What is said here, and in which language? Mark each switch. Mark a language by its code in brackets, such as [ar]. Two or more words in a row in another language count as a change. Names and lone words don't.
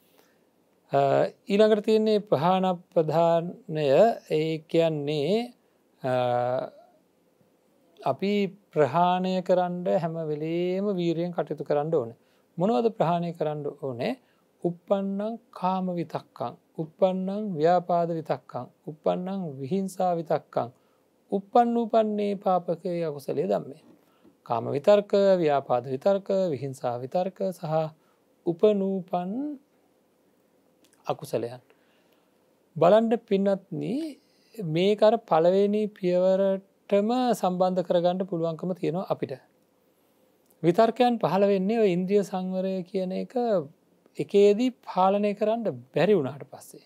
[si] ඊළඟට තියන්නේ ප්‍රහාණ ප්‍රධානය ඒ කියන්නේ අපි ප්‍රහාණය කරන්න හැම වෙලේම වීරයෙන් කටයුතු කරන්න ඕන. මොනවද ප්‍රහාණය කරන්න ඕනේ? [pi] උප්පන්නං කාම විතක්කං, උප්පන්නං ව්‍යාපාද විතක්කං, උප්පන්නං විහිංසා විතක්කං, උප්පන්නූපන්නේ පාපකේ අකුසලයේ ධම්මේ. [si] කාම විතර්ක, ව්‍යාපාද විතර්ක, විහිංසා විතර්ක සහ උපනූපන් අකුසලයන්. බලන්ඩ පින්නත්නි මේක අර පළවෙනි පියවරටම සම්බන්ධ කරගන්න පුළුවන්කම තියෙනවා අපිට. විතර්කයන් පහළ වෙන්නේ ඔය ඉන්ද්‍රිය සංවරය කියන එක එකේදී පාලනය කරන්න බැරි වුණාට පස්සේ.